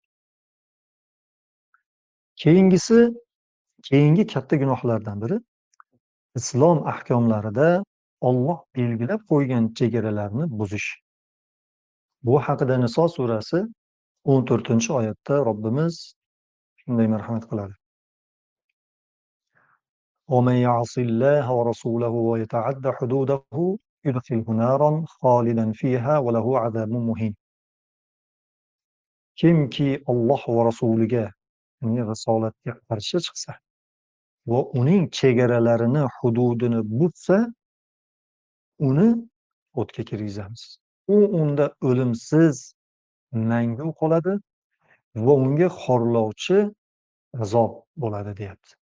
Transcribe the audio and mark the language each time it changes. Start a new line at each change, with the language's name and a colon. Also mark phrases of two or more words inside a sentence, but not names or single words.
Uzbek: Keyingi katta gunohlardan biri islom ahkomlarida Alloh belgilab qo'ygan chegaralarni buzish. Bu haqida Niso surasi 14-oyatda Robbimiz shunday marhamat qiladi.
Arabic: وَمَنْ يَعْصِ اللَّهَ وَرَسُولَهُ وَيَتَعَدَّ حُدُودَهُ يُدْخِلْهُ نَارًا خَالِدًا فِيهَا وَلَهُ عَذَابٌ مُهِينٌ.
Uzbek: Kimki Alloh va rasuliga, uning risolatiga qarshi chiqsa va uning chegaralarini, hududini buzsa, uni o'tga kirgizamiz. U unda o'limsiz mangu qoladi va unga xorlovchi azob bo'ladi, deyapti.